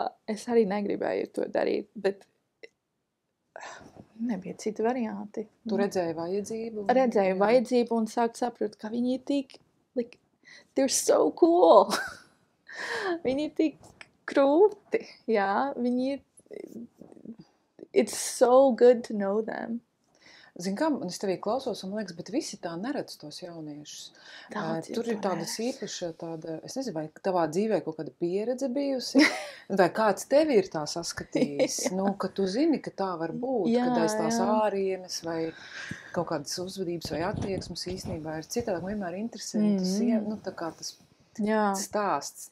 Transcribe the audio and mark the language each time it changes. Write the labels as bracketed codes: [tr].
[lv] Es arī negribēju to darīt, bet nebija citi varianti. Tu redzēji vajadzību? Redzēju vajadzību un sāku saprast, ka viņi ir tik, [en] they're so cool. [lv] Viņi ir tik krūti, jā. Viņi ir, [en] it's so good to know them. [lv] Zini kā, es tevī klausos, un man liekas, bet visi tā neredz tos jauniešus. Tur ir tādas īpaša, es nezinu, vai tavā dzīvē kaut kāda pieredze bijusi, vai kāds tevi ir tā saskatījis, ka tu zini, ka tā var būt, kad aiz tās ārienes vai kaut kādas uzvedības vai attieksmes īstenībā ir citādi, vienmēr interesantas, tā kā tas stāsts.